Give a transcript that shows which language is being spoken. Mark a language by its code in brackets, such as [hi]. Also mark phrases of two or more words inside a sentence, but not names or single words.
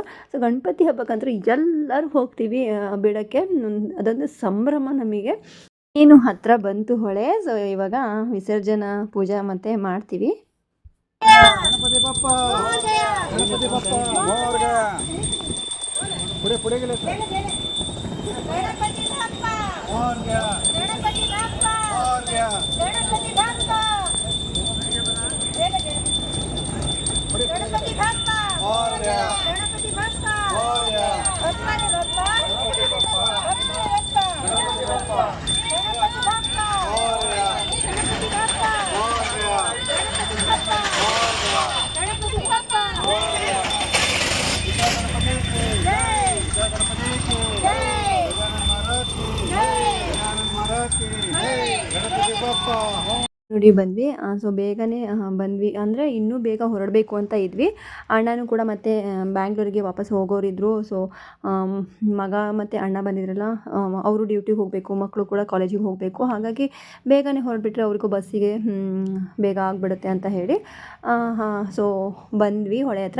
[kn] ಸೊ ಗಣಪತಿ ಹಬ್ಬಕ್ಕಂತೂ ಎಲ್ಲರೂ ಹೋಗ್ತೀವಿ ಬಿಡೋಕ್ಕೆ. ಅದೊಂದು ಸಂಭ್ರಮ ನಮಗೆ. ಏನು ಹತ್ತಿರ ಬಂತು ಹೊಳೆ. ಸೊ ಇವಾಗ ವಿಸರ್ಜನಾ ಪೂಜಾ ಮತ್ತೆ ಮಾಡ್ತೀವಿ. [mr] गणपती बाप्पा गणपती बाप्पा मोर्ग पुडे पुडे गेले गणपती बाप्पा मोर्ग गणपती बाप्पा मोर्ग गणपती बाप्पा गणपती बाप्पा मोर्ग गणपती बाप्पा मोर्ग गणपती बाप्पा गणपती बप्पा गणपती बाप्पा गणपती बप्पा गणपती बाप्पा मोर्ग गणपती बाप्पा मोर्ग गणपती बाप्पा गणपती बाप्पा जय गणपती की जय महाराज की जय महाराज की गणपती बप्पा [kn] ನೋಡಿ ಬಂದ್ವಿ. ಸೊ ಬೇಗನೆ ಬಂದ್ವಿ, ಅಂದರೆ ಇನ್ನೂ ಬೇಗ ಹೊರಡಬೇಕು ಅಂತ ಇದ್ವಿ. ಅಣ್ಣನೂ ಕೂಡ ಮತ್ತೆ ಬ್ಯಾಂಗ್ಳೂರಿಗೆ ವಾಪಸ್ ಹೋಗೋರಿದ್ರು. ಸೊ ಮಗ ಮತ್ತು ಅಣ್ಣ ಬಂದಿದ್ರಲ್ಲ, ಅವರು ಡ್ಯೂಟಿಗೆ ಹೋಗಬೇಕು, ಮಕ್ಕಳು ಕೂಡ ಕಾಲೇಜಿಗೆ ಹೋಗಬೇಕು. ಹಾಗಾಗಿ ಬೇಗನೆ ಹೊರಡ್ಬಿಟ್ರೆ ಅವ್ರಿಗೂ ಬಸ್ಸಿಗೆ ಬೇಗ ಆಗಿಬಿಡುತ್ತೆ ಅಂತ ಹೇಳಿ ಸೊ ಬಂದ್ವಿ ಹೊಳೆ ಹತ್ರ.